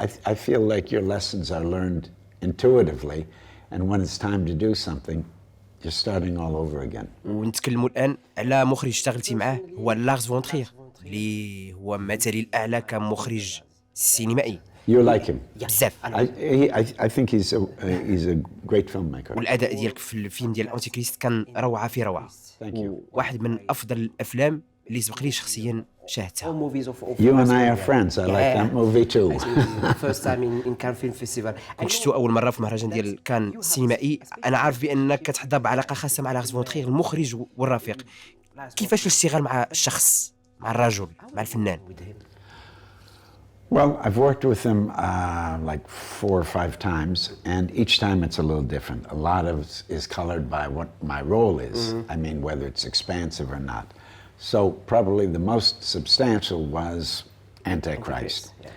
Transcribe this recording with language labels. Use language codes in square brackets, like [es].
[en] I feel like your lessons are learned intuitively, and when it's time to do something, you're starting all over again. [ar] ونتكلموا الآن على مخرج اشتغلتي معاه هو لارس فون ترير اللي هو مثلي الأعلى كمخرج سينمائي. [en] You like him? [ar] بزاف. [en] I think he's a great filmmaker. [ar] والأداء ديالك في الفيلم ديال الأنتي كريست كان روعة في روعة. [en] Thank you. [ar] واحد من أفضل الأفلام اللي سبق لي شخصيا شاهدتها. [en] You and I are friends. I like that movie too. First time in Cannes Film Festival. [ar] كنت شفتو أول مرة في مهرجان ديال كان السينمائي. أنا عارف بأنك كتحظى بعلاقة خاصة مع لارس فون ترير المخرج والرفيق. كيفاش الاشتغال مع الشخص، مع الرجل، مع الفنان؟ [en] Well, I've worked with him like 4 or 5 times, and each time it's a little different. A lot of it is colored by what my role is. I mean, whether it's expansive or not. So probably the most substantial was Antichrist.